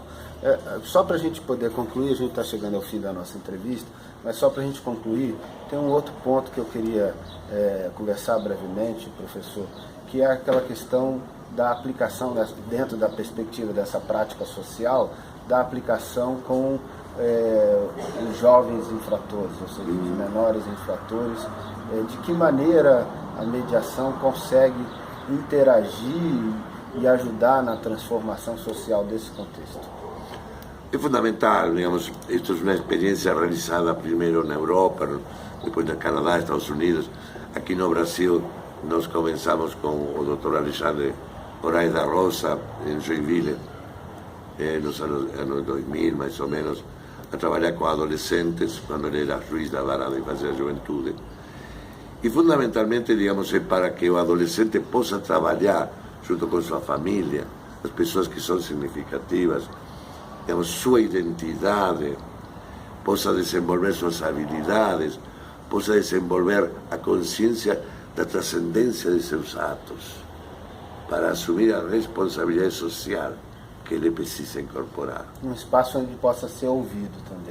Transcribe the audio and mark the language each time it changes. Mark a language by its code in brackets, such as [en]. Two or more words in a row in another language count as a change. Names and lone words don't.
[pt] Só para a gente poder concluir, a gente está chegando ao fim da nossa entrevista, mas só para a gente concluir, tem um outro ponto que eu queria conversar brevemente, professor, que é aquela questão da aplicação, dentro da perspectiva dessa prática social, da aplicação com os jovens infratores, ou seja, os menores infratores, de que maneira a mediação consegue interagir e ajudar na transformação social desse contexto. É fundamental, [es] digamos, esto es una experiencia realizada primero en Europa, después en Canadá, Estados Unidos. Aquí no Brasil nos comenzamos con el doctor Alexandre Moraes da Rosa en Joinville, en los años 2000 más o menos, a trabajar con adolescentes cuando él era [pt] juiz da vara de infância e juventude. [es] Y fundamentalmente, digamos, es para que el adolescente possa trabajar junto con su familia, las personas que son significativas, digamos, [pt] sua identidade, possa desenvolver suas habilidades, possa desenvolver a consciência da transcendência de seus atos, para assumir a responsabilidade social que ele precisa incorporar. Um espaço onde possa ser ouvido também.